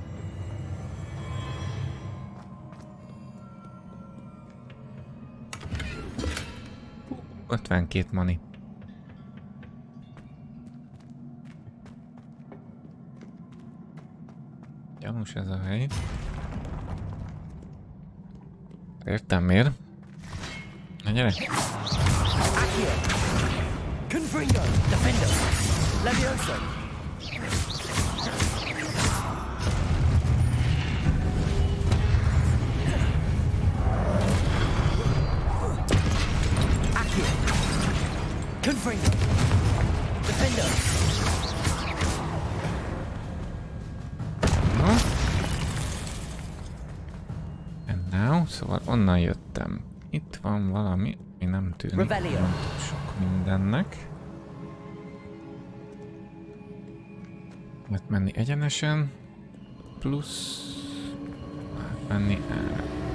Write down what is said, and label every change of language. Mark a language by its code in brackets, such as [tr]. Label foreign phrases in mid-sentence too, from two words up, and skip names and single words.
[hu] 52 mani. Gyanús ez a hely. Értem miért. Na gyere! Confringo, Defender, Levioso. Accio. Confringo, Defender. No. [en] And now, [hu] szóval onnan jöttem. Itt van valami, ami nem tűnik nem sok mindennek. Lehet menni egyenesen, plusz menni erre.